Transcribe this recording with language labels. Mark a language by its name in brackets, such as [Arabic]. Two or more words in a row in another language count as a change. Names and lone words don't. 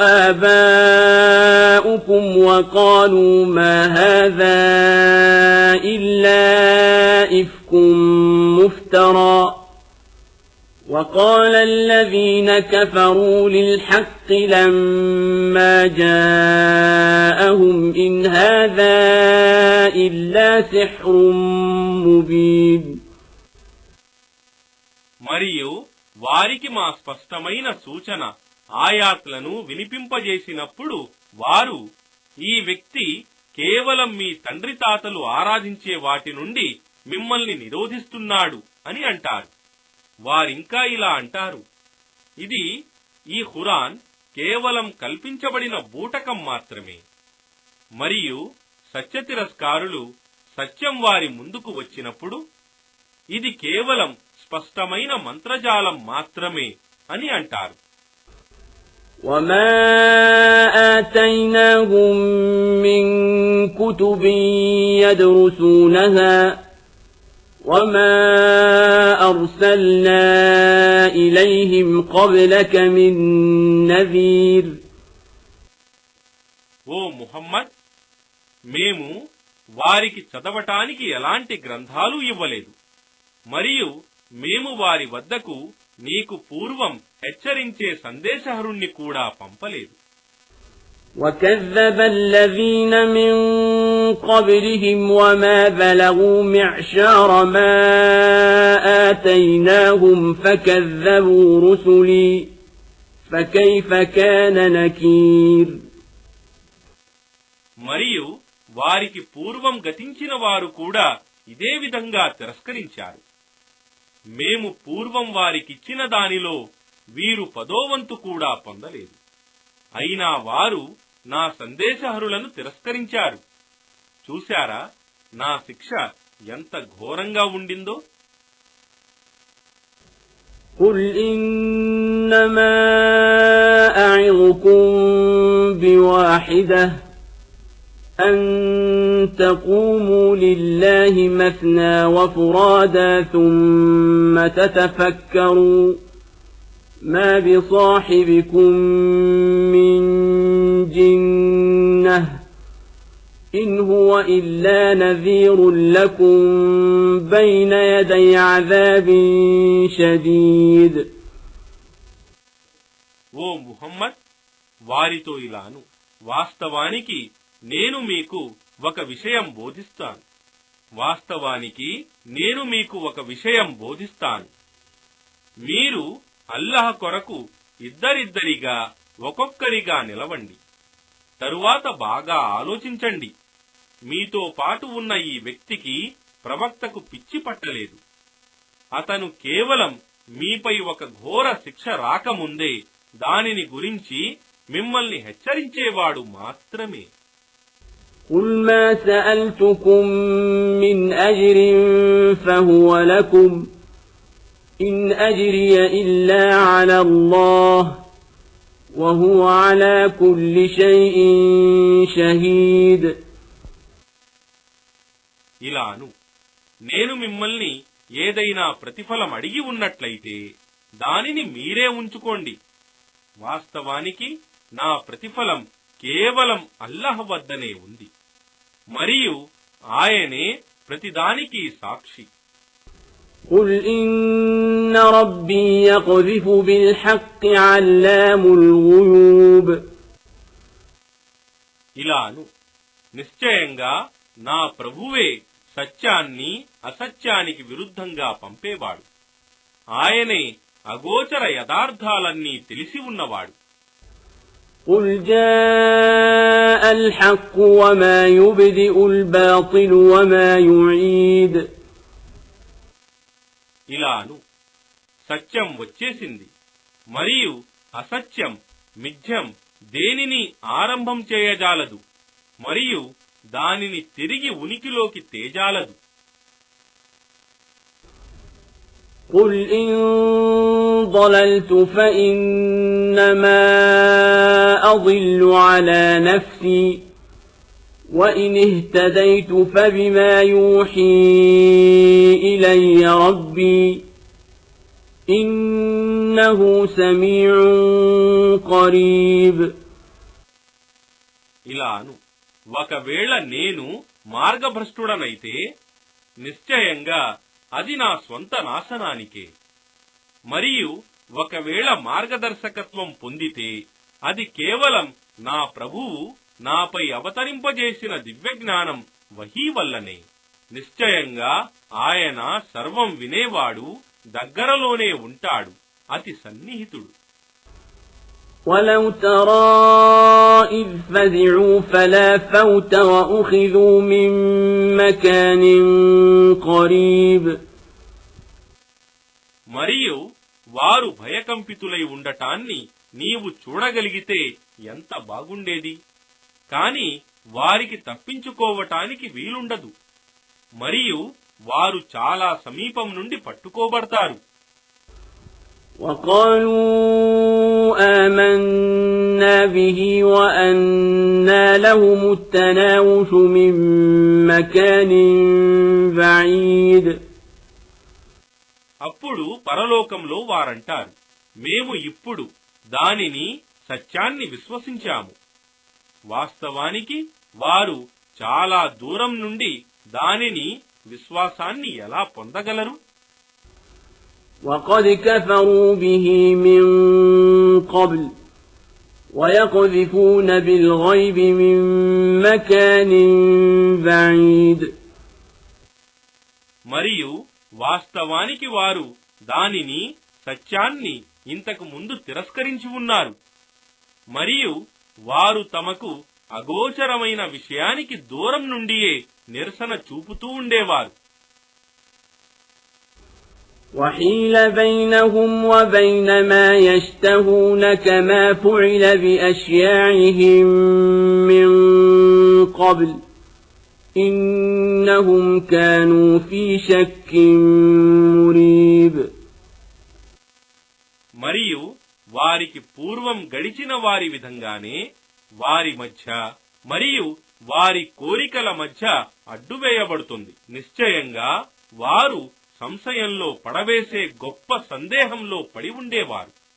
[Arabic] آباؤكم وقالوا ما هذا إلا إفك مفترى وقال الذين كفروا للحق لما جاءهم إن هذا إلا سحر مبين [Telugu] మరియు వారికి మా స్పష్టమైన సూచన ఆయాత్లను వినిపింపజేసినప్పుడు వారు, ఈ వ్యక్తి కేవలం మీ తండ్రి తాతలు ఆరాధించే వాటి నుండి మిమ్మల్ని నిరోధిస్తున్నాడు అని అంటారు. వారింకా ఇలా అంటారు, ఇది ఈ ఖురాన్ కేవలం కల్పించబడిన బూటకం మాత్రమే. మరియు సత్యతిరస్కారులు సత్యం వారి ముందుకు వచ్చినప్పుడు ఇది కేవలం స్పష్టమైన మంత్రజాలం మాత్రమే అని అంటారు. [Arabic] وَمَا آتَيْنَاهُمْ مِنْ كُتُبٍ يَدْرُسُونَهَا وَمَا أَرْسَلْنَا إِلَيْهِمْ قَبْلَكَ مِنْ نَذِيرٍ [Telugu] ఓ ముహమ్మద్, మేము వారికి చదవటానికి ఎలాంటి గ్రంథాలు ఇవ్వలేదు, మరియు మేము వారి వద్దకు నీకు పూర్వం హెచ్చరించే సందేశహరుణ్ణి కూడా పంపలేదు. [Arabic] وَكَذَّبَ الَّذِينَ مِن قَبْلِهِمْ وَمَا بَلَغُوا مِعْشَارَ مَا آتَيْنَاهُمْ فَكَذَّبُوا رُسُلِي فَكَيْفَ كَانَ نَكِيرِ [Telugu] మరియు వారికి పూర్వం గతించిన వారు కూడా ఇదే విధంగా తిరస్కరించారు. మేము పూర్వం వారికిచ్చిన దానిలో వీరు 10వ వంతు కూడా పొందలేదు. అయినా వారు నా సందేశహరులను తిరస్కరించారు. చూశారా నా శిక్ష ఎంత ఘోరంగా ఉండిందో. [Arabic] قُلْ إِنَّمَا أَعِظُكُم بِوَاحِدَةٍ أَن تَقُومُوا لِلَّهِ مَثْنَى وَفُرَادَى ثُمَّ تَتَفَكَّرُوا مَا بِصَاحِبِكُم مِّن جِنَّةٍ إِنْ هُوَ إِلَّا نَذِيرٌ لَكُمْ بَيْنَ يَدَيْ عَذَابٍ شَدِيدٍ [Telugu] ఓ ముహమ్మద్, వారితో ఇలాను, వాస్తవానికి నేను మీకు ఒక విషయం బోధిస్తాను. మీరు అల్లాహ్ కొరకు ఇద్దరిద్దరిగా ఒక్కొక్కరిగా నిలవండి. తరువాత బాగా ఆలోచించండి. మీతో పాటు ఉన్న ఈ వ్యక్తికి ప్రవక్తకు పిచ్చి పట్టలేదు. అతను కేవలం మీపై ఒక ఘోర శిక్ష రాకముందే దానిని గురించి మిమ్మల్ని హెచ్చరించేవాడు మాత్రమే. [Arabic] قل ما سألتكم من أجر فهو لكم إن أجري إلا على الله وهو على كل شيء شهيد. [Telugu] ఇలాను నేను మిమ్మల్ని ఏదైనా ప్రతిఫలం అడిగి ఉన్నట్లయితే దానిని మీరే ఉంచుకోండి. వాస్తవానికి నా ప్రతిఫలం కేవలం అల్లాహ్ వద్దనే ఉంది మరియు ఆయనే ప్రతిదానికి సాక్షి. [Arabic] قل إن ربي يقذف بالحق علام الغيوب. [Telugu] ఇలాను నిశ్చయంగా నా ప్రభువే సత్యాన్ని అసత్యానికి విరుద్ధంగా పంపేవాడు. ఆయనే అగోచర యథార్థాలన్నీ తెలిసి ఉన్నవాడు. [Arabic] قل جاء الحق وما يبدئ الباطل وما يعيد. [Telugu] ఇలాను సత్యం వచ్చేసింది మరియు అసత్యం మిథ్యం దేనిని ఆరంభం చేయజాలదు మరియు దానిని తిరిగి ఉనికిలోకి తేజాలదు. [Arabic] قل إن ضللت فإنما أضل على نفسي وإن اهتديت فبما يوحي إلي ربي إنه سميع قريب. [Telugu] ఇలాను ఒకవేళ నేను మార్గభ్రష్టుడనైతే నిశ్చయంగా అది నా స్వంత నాశనానికే మరియు ఒకవేళ మార్గదర్శకత్వం పొందితే అది కేవలం నా ప్రభువు నాపై అవతరింపజేసిన దివ్యజ్ఞానం వహీ వల్లనే. నిశ్చయంగా ఆయన సర్వం వినేవాడు, దగ్గరలోనే ఉంటాడు, అతి సన్నిహితుడు. [Arabic] ولو ترى إذ فزعوا فلا فوت وأخذوا من مكان قريب. [Telugu] మరియు వారు భయకంపితులై ఉండటాన్ని నీవు చూడగలిగితే ఎంత బాగుండేది. కాని వారికి తప్పించుకోవటానికి వీలుండదు మరియు వారు చాలా సమీపం నుండి పట్టుకోబడతారు. [Arabic] وقالوا آمنا به وأنى لهم التناوش من مكان بعيد. [Telugu] అప్పుడు పరలోకంలో వారంటారు, మేము ఇప్పుడు దానిని సత్యాన్ని విశ్వసించాము. వాస్తవానికి వారు చాలా దూరం నుండి దానిని విశ్వాసాన్ని ఎలా పొందగలరు? [Arabic] وقد كفروا به من قبل ويقذفون بالغيب من مكان بعيد. [Telugu] మరియు వాస్తవానికి వారు దానిని సత్యాన్ని ఇంతకు ముందు తిరస్కరించి ఉన్నారు మరియు వారు తమకు అగోచరమైన విషయానికి దూరం నుండియే నిరసన చూపుతూ ఉండేవారు. [Arabic] وحيل بينهم وبين ما يشتهون كما فعل بأشياعهم من قبل إنهم كانوا في شك مريب. [Telugu] మరియు వారికి పూర్వం గడిచిన వారి విధంగానే వారి మధ్య మరియు వారి కోరికల మధ్య అడ్డువేయబడుతుంది. నిశ్చయంగా వారు సంశయంలో పడవేసే గొప్ప సందేహంలో పడి ఉండేవారు.